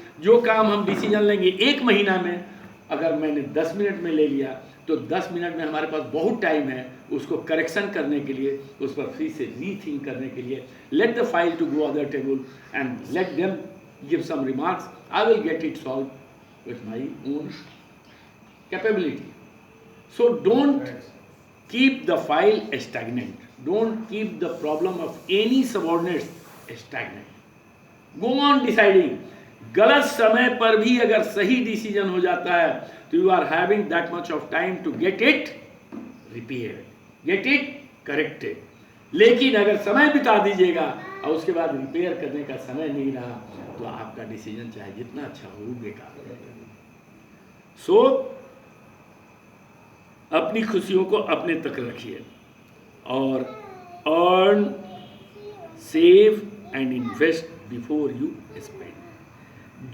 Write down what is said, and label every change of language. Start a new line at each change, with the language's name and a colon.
Hindi: जो काम हम डिसीजन लेंगे 1 महीना में, अगर मैंने 10 मिनट में ले लिया तो 10 मिनट में हमारे पास बहुत टाइम है उसको करेक्शन करने के लिए, उस पर फिर से रीथिंक करने के लिए।
English: Let the file to go other table and let them give some remarks, I will get it solve with my own capability. So don't keep the file stagnant. Don't keep the problem of any subordinates stagnant. Go on deciding.
Hindi: गलत समय पर भी अगर सही decision हो जाता है तो
English: you are having that much of time to get it repaired, get it corrected.
Hindi: लेकिन अगर समय बिता दीजिएगा और उसके बाद रिपेयर करने का समय नहीं रहा तो आपका डिसीजन चाहे जितना अच्छा हो बेकार हो जाएगा।
English: So
Hindi: अपनी खुशियों को अपने तक रखिए और
English: Earn, save and invest before you spend.